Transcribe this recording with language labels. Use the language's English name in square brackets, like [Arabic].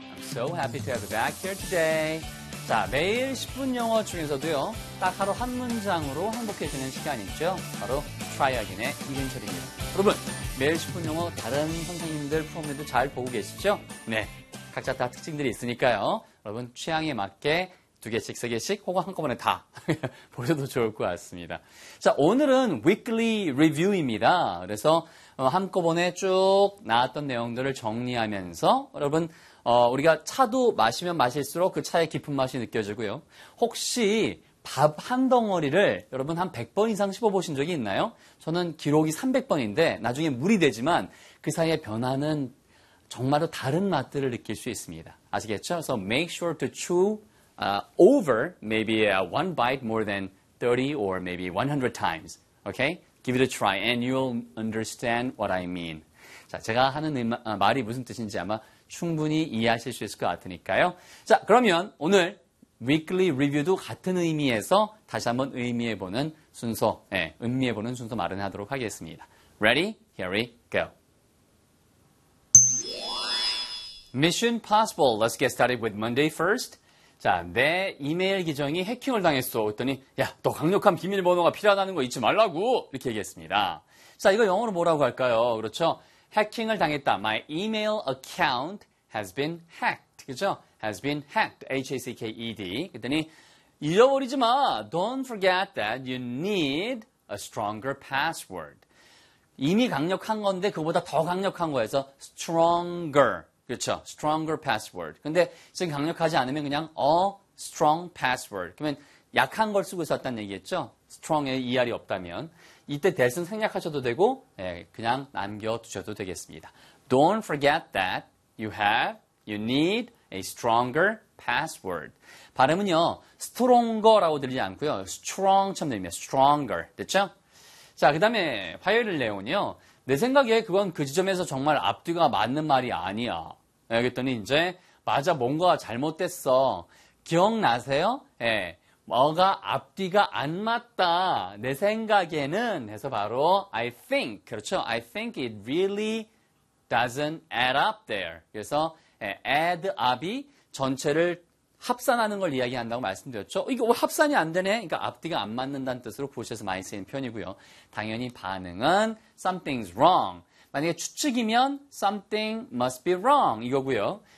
[English] I'm so happy to have you back here today. [Korean] 자, 매일 10분 영어 중에서도요, 딱 하루 한 문장으로 행복해지는 시간이죠. 바로 Try Again의 이은철입니다. 여러분, 매일 10분 영어 다른 선생님들 프로그램도 잘 보고 계시죠? 네, 각자 다 특징들이 있으니까요. 여러분, 취향에 맞게 두 개씩, 세 개씩, 혹은 한꺼번에 다 보셔도 좋을 것 같습니다. 자, 오늘은 Weekly Review입니다. 그래서 한꺼번에 쭉 나왔던 내용들을 정리하면서 여러분, 우리가 차도 마시면 마실수록 그 차의 깊은 맛이 느껴지고요. 혹시 밥 한 덩어리를 여러분 한 100번 이상 씹어보신 적이 있나요? 저는 기록이 300번인데 나중에 물이 되지만 그 사이에 변화는 정말로 다른 맛들을 느낄 수 있습니다. 아시겠죠? [English] So make sure to chew over maybe one bite more than 30 or maybe 100 times. Okay? Give it a try and you'll understand what I mean. [Korean] 자, 제가 하는 말이 무슨 뜻인지 아마 충분히 이해하실 수 있을 것 같으니까요. 자, 그러면 오늘 weekly review도 같은 의미에서 다시 한번 의미해보는 순서, 예, 의미해보는 순서 마련하도록 하겠습니다. [English] Ready? Here we go. Mission possible. Let's get started with Monday first. [Korean] 자, 내 이메일 기정이 해킹을 당했어. 그랬더니, 야, 너 강력한 비밀번호가 필요하다는 거 잊지 말라고! 이렇게 얘기했습니다. 자, 이거 영어로 뭐라고 할까요? 그렇죠? 해킹을 당했다. [English] My email account has been hacked. [Korean] 그죠? [English] Has been hacked. H-A-C-K-E-D. [Korean] 그랬더니, 잊어버리지 마! [English] Don't forget that you need a stronger password. [Korean] 이미 강력한 건데, 그거보다 더 강력한 거에서 stronger. 그렇죠. [English] Stronger password. [Korean] 근데 지금 강력하지 않으면 그냥 [English] a strong password. [Korean] 그러면 약한 걸 쓰고 있었다는 얘기겠죠. Strong에 ER이 없다면. 이때 that은 생략하셔도 되고 예, 그냥 남겨두셔도 되겠습니다. [English] Don't forget that you need a stronger password. [Korean] 발음은요. Stronger라고 들리지 않고요. Strong처럼 들립니다. Stronger. 됐죠? 자, 그 다음에 화요일 내용은요. 내 생각에 그건 그 지점에서 정말 앞뒤가 맞는 말이 아니야. 예, 그랬더니 이제 맞아 뭔가 잘못됐어. 기억나세요? 예, 뭐가 앞뒤가 안 맞다. 내 생각에는 해서 바로 [English] I think, [Korean] 그렇죠? [English] I think it really doesn't add up there. [Korean] 그래서 예, add up이 전체를 합산하는 걸 이야기한다고 말씀드렸죠. 이거 왜 합산이 안 되네? 그러니까 앞뒤가 안 맞는다는 뜻으로 보셔서 많이 쓰이는 편이고요. 당연히 반응은 [English] something's wrong. [Korean] 만약에 추측이면 [English] something must be wrong [Korean] 이거고요.